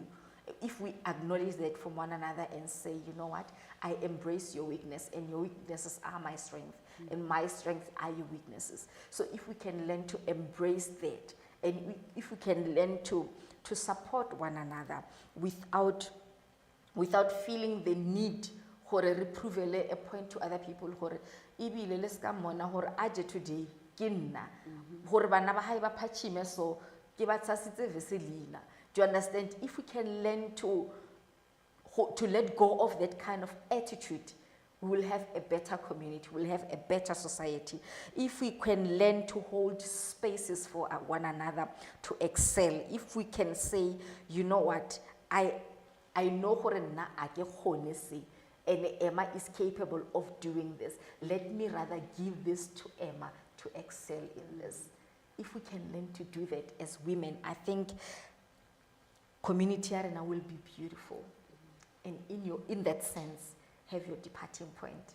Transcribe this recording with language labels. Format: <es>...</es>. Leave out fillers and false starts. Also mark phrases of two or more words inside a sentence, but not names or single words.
<en>If we acknowledge that from one another and say, you know what, I embrace your weakness, and your weaknesses are my strength, and my strengths are your weaknesses. So if we can learn to embrace that, and if we can learn to support one another without feeling the need for a reprove a point to other people,</en> <st>ibile le ska mona hore aje today ke nna hore bana ba hae ba phachime so ke ba tsasitse veselina.</st> <en>Do you understand? If we can learn to let go of that kind of attitude, we will have a better community, we'll have a better society. If we can learn to hold spaces for one another to excel, if we can say, you know what, I know</en> <st>hore nna a ke kgone se,</st> <en>and Emma is capable of doing this. Let me rather give this to Emma to excel in this. If we can learn to do that as women, I think community arena will be beautiful. And in that sense, have your departing point.</en>